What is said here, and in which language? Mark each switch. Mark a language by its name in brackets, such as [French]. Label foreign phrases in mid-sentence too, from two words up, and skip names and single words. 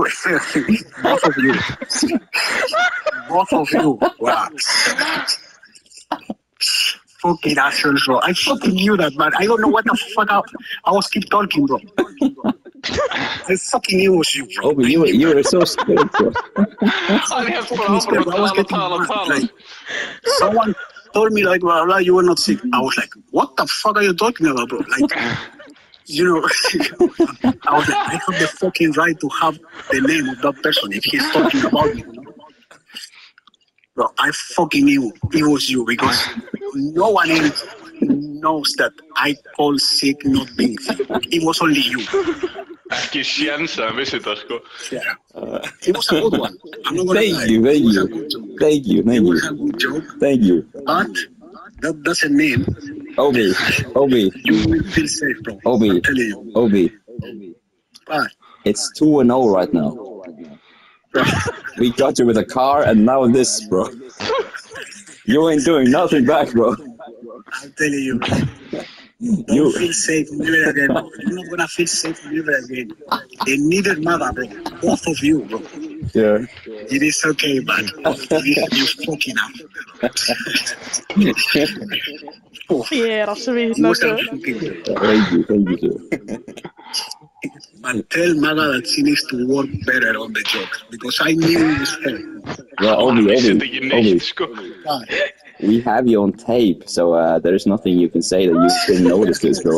[English] Both of you. Both of you. Wow. Fucking assholes, bro. I fucking knew that, man. I don't know what the fuck I was keep talking, bro. I fucking knew it was you, bro. Obi, you were so scared, bro. [Icelandic] Hann hélt bara áfram að tala. [English] Someone told me like, blah, blah, you were not sick. I was like, what the fuck are you talking about, bro? Like, you know, I was like, I have the fucking right to have the name of that person if he's talking about me. Bro, I fucking knew it was you because no one else knows that I call sick not being sick. It was only you. [Icelandic] Ekki séns að hann vissi það, sko. [English] Yeah. It was a good one. I'm not gonna lie. Thank you. It was a good joke. Thank you. But that doesn't mean Obi. you will feel safe, bro. Obi. I'm telling you. Obi. But It's 2-0 right now. We got you with a car and now this, bro. You ain't doing nothing back, bro. I'm telling you, don't feel safe never again, bro. You're not gonna feel safe never again. They needed mother, bro. Both of you, bro. Yeah. It is okay, but you fucking up. [Icelandic] Ég að svitna, sko. [English] Thank you, sir. But tell Maga that she needs to work better on the jokes because I knew it was her. Yeah, Obi. Sko. We have you on tape, so there's nothing you can say that you didn't notice this, bro.